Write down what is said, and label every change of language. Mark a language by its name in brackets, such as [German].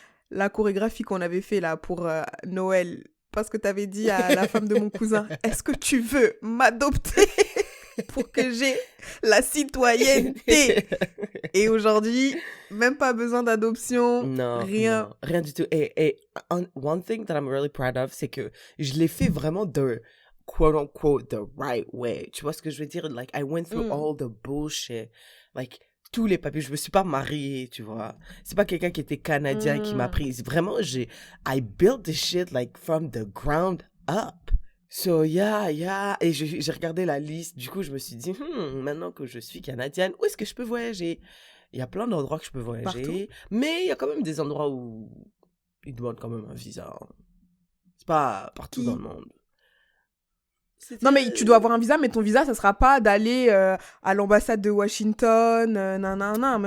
[French] La chorégraphie qu'on avait fait là pour Noël. Parce que t'avais dit à la femme de mon cousin, est-ce que tu veux m'adopter pour que j'ai la citoyenneté? Et aujourd'hui, même pas besoin d'adoption, rien. Non, rien du tout. Et [English] one thing that I'm really proud of, [French] c'est que je l'ai fait vraiment [English] the quote-unquote the right way. [French] Tu vois ce que je veux dire? [English] Like, I went through all the bullshit. [French] Like, tous les papiers. Je me suis pas mariée, tu vois. C'est pas quelqu'un qui était canadien qui m'a prise. [English] Vraiment, I built this shit, like, from the ground up. So, yeah. [French] Et j'ai regardé la liste. Du coup, je me suis dit, maintenant que je suis canadienne, où est-ce que je peux voyager? Il y a plein d'endroits que je peux voyager. Partout. Mais il y a quand même des endroits où ils demandent quand même un visa. C'est pas partout dans le monde. Non, mais tu dois avoir un visa, mais ton visa, ça sera pas d'aller à l'ambassade de Washington, nanana.